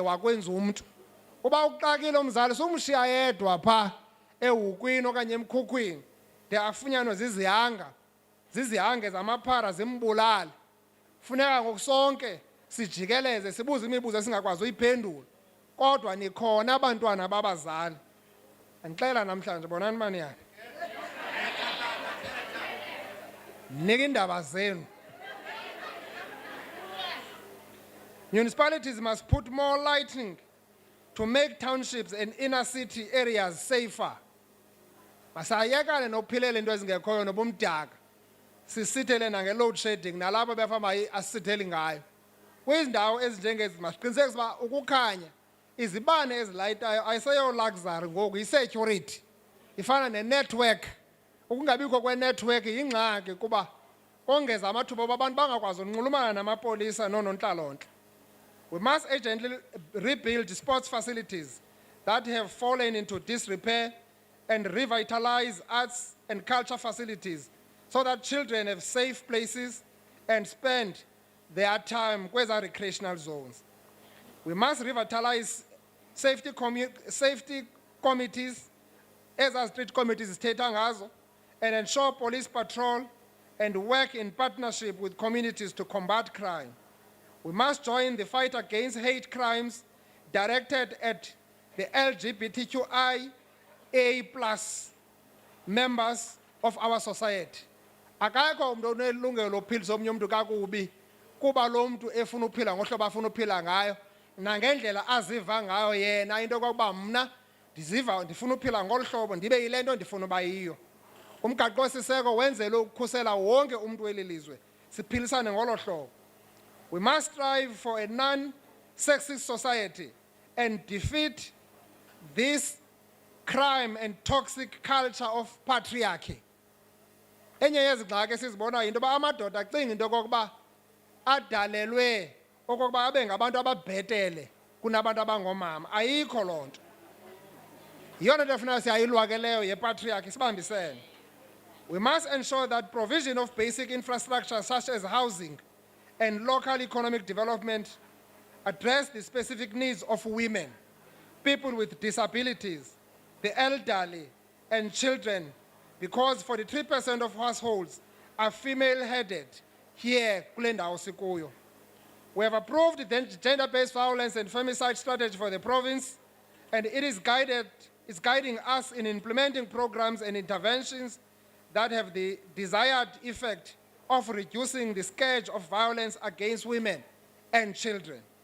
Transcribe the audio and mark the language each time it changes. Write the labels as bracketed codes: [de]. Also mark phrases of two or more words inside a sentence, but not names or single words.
[xh] wakwenza umntu uba uxakile umzali sumshiya yedwa phaa ehukwini okanye emkhukwini de afunyanwe zizihange zamaphara zimbulale funeka ngokusonke sijikeleze sibuze imibuzo esingakwazi uyiphendula kodwa nikhona abantwana babazali andixela namhlanje bonani maniyani nika iindaba zenu. [en] Municipalities must put more lighting to make townships and inner city areas safer. [xh] Masayekane nophilela into ezingekhoyo nobumdaka sisithele nange- [en] load shedding [xh] nalapho befamba asitheli ngayo kwizindawo ezinjengezi masiqinisekise uba ukukhanya izibane ezilayitayo ayiseyo-luxury ngoku yi-security ifana ne-network ukungabikho kwe-network yingxaki kuba ongeza amathuba oba abantu bangakwazi unxulumana namapolisa noonontlalontle. [en] We must urgently rebuild sports facilities that have fallen into disrepair and revitalize arts and culture facilities so that children have safe places and spend their time kweza recreational zones. We must revitalize safety committees, as street committees [xh] zithetha ngazo, [en] and ensure police patrol and work in partnership with communities to combat crime. We must join the fight against hate crimes directed at the LGBTQIA+ members of our society. [xh] Akakho umuntu onelungelo lophilisa omnye umuntu kakubi kuba lo muntu efuna uphila ngohlobo afuna uphila ngayo nangendlela aziva ngayo yena into kokuba mna ndifuna uphila ngolu hlobo ndibe yile nto ndifuna uba yiyo. Umgaqo siseko wenzele ukukhusela wonke umuntu welilizwe siphilisane ngolo hlobo. [en] We must strive for a non-sexist society and defeat this crime and toxic culture of patriarchy. [xh] Enye yezigxaki esizibona yinto yoba amadoda acinga into yokokuba adalelwe okokuba abe ngabantu ababhetele kunabantu abangoomama. Ayikho loo nto. Yiyona nto efuneka siyayilwa ke leyo yepatriarchy sibambisene. [en] We must ensure that provision of basic infrastructure such as housing and local economic development address the specific needs of women, people with disabilities, the elderly, and children, because 43% of households are female-headed here [xh] kule ndawo sikuyo. [en] We have approved the gender-based violence and femicide strategy for the province, and it is guiding us in implementing programs and interventions that have the desired effect of reducing the scourge of violence against women and children.